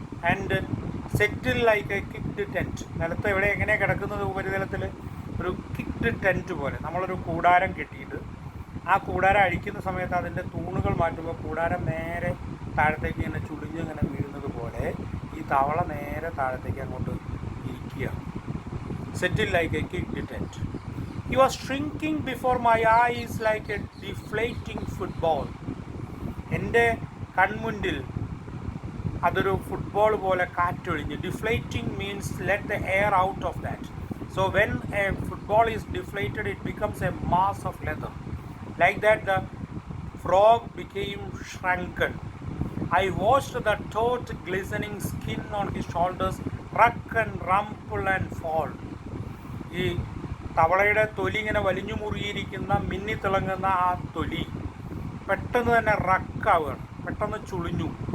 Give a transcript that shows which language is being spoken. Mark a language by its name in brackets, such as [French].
[English] And settle like a kicked tent. [Malayalam] നിലത്ത് എവിടെ എങ്ങനെയാണ് കിടക്കുന്നത്? ഉപരിതലത്തിൽ ഒരു കിക്ഡ് ടെൻറ്റ് പോലെ. നമ്മളൊരു കൂടാരം കെട്ടിയിട്ട് ആ കൂടാരം അഴിക്കുന്ന സമയത്ത് അതിൻ്റെ തൂണുകൾ മാറ്റുമ്പോൾ കൂടാരം നേരെ താഴത്തേക്ക് ഇങ്ങനെ ചുളിഞ്ഞ് ഇങ്ങനെ വീഴുന്നത് പോലെ ഈ തവള നേരെ താഴത്തേക്ക് അങ്ങോട്ട് ഇരിക്കുകയാണ്. [English] settled like a kicked tent. He was shrinking before my eyes like a deflating football. [Malayalam] എൻ്റെ കൺമുൻപിൽ അതൊരു ഫുട്ബോൾ പോലെ കാറ്റൊഴിഞ്ഞ്. [English] Deflating means let the air out of that. So when a football is deflated it becomes a mass of leather. Like that the frog became shrunken. I watched the taut glistening skin on his shoulders ruck and rumple and fall. [Malayalam] ഈ തവളയുടെ തൊലി ഇങ്ങനെ വലിഞ്ഞു മുറുകിയിരിക്കുന്ന മിന്നിത്തിളങ്ങുന്ന ആ തൊലി പെട്ടെന്ന് തന്നെ റക്കാവുകയാണ്, പെട്ടെന്ന് ചുളിഞ്ഞു.